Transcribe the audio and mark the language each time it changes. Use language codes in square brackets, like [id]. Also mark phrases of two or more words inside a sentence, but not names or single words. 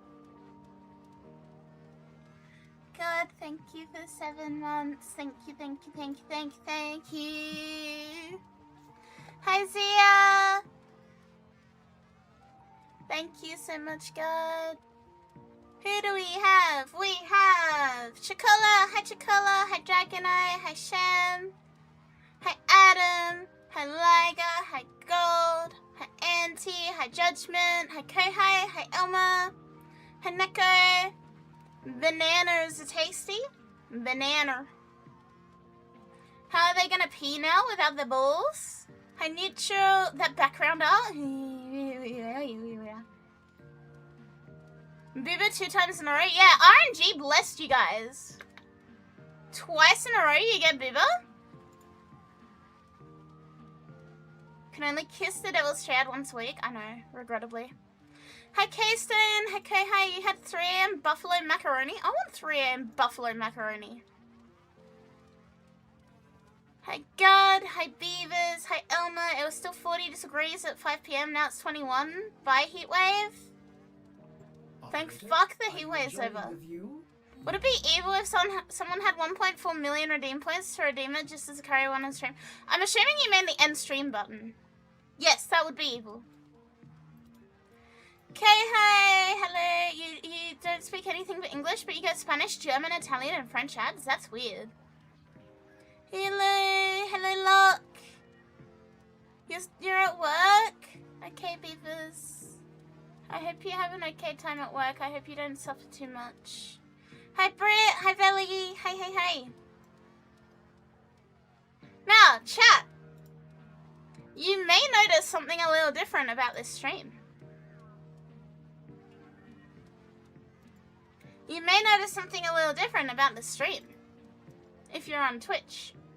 [en] God, thank you for 7 months. Thank you. Hi, Zia. Thank you so much, God. Who do we have? We have Chikola. Hi, Chikola. Hi, Dragonite. Hi, Shem. Hi, Adam. Hi, Liga. Hi, Gold. Hi, Auntie. Hi, Judgment. Hi, Kohai. Hi, Elma. Hi, Neko. Bananas are tasty. Banana. How are they gonna pee now without the balls? Hi, Neutral. That background art. Booba 2 times in a row. Yeah, RNG blessed you guys. Twice in a row you get Booba. Can only kiss the devil's child once a week. I know, regrettably. Hi, Keystone. Hi, Kohai. You had 3 AM buffalo macaroni. I want 3 AM buffalo macaroni. Hi, God. Hi, Beavers. Hi, Elma. It was still 40 degrees at 5 PM. Now it's 21. Bye, Heatwave. Thank fuck the Heatwave's over. Would it be evil if someone had 1.4 million redeem points to redeem it just as Akari won on stream? I'm assuming you mean the end stream button. Yes, that would be evil. Okay, hi, hello. You don't speak anything but English, but you get Spanish, German, Italian, and French ads? That's weird. Hello, Locke. You're at work? Okay, Beavers. I hope you have an okay time at work. I hope you don't suffer too much. Hi, Britt. Hi, Velly. Hi. Now, chat. You may notice something a little different about this stream. You may notice something a little different about the stream if you're on Twitch.